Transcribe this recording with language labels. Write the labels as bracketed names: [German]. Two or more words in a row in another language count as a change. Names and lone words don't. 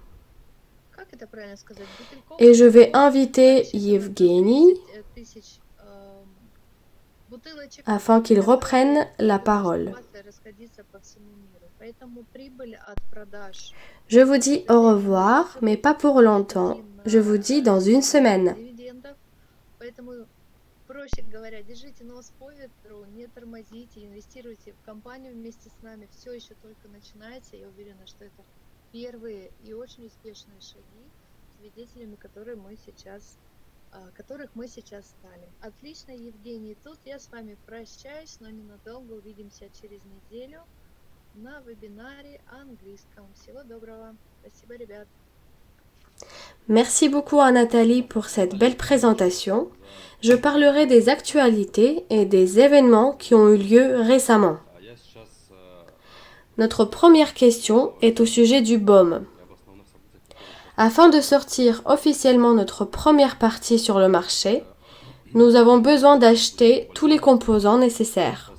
[French] Et je vais inviter Yevgeny afin qu'il reprenne la parole. Je vous dis au revoir, mais pas pour longtemps. Je vous dis dans une semaine. [Russian] Проще говоря, держите нос по ветру, не тормозите, инвестируйте в компанию вместе с нами. Все еще только начинается. Я уверена, что это первые и очень успешные шаги, свидетелями которых мы сейчас стали. Отлично, Евгений. Тут я с вами прощаюсь, но ненадолго. Увидимся через неделю на вебинаре английском. Всего доброго. Спасибо, ребят. [French] Merci beaucoup à Nathalie pour cette belle présentation. Je parlerai des actualités et des événements qui ont eu lieu récemment. Notre première question est au sujet du baume. Afin de sortir officiellement notre première partie sur le marché, nous avons besoin d'acheter tous les composants nécessaires.